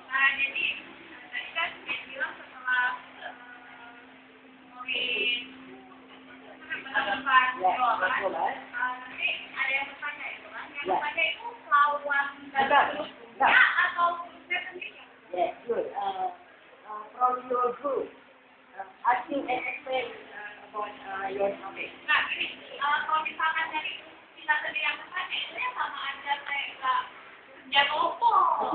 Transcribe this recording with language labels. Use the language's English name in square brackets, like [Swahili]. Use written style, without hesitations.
[Indonesian] Jadi tadi kan dia bilang setelah ngomongin penentuan jawaban, nanti ada yang bertanya itu kan, yang bertanya itu lawan dari grupnya atau grupnya sendiri? [English] Yes, good. From your group, asking and explain about your topic. [Indonesian] Nah, gini, kalau misalkan dari kita sendiri yang bertanya, itu ya sama aja kayak nggak kerja kelompok.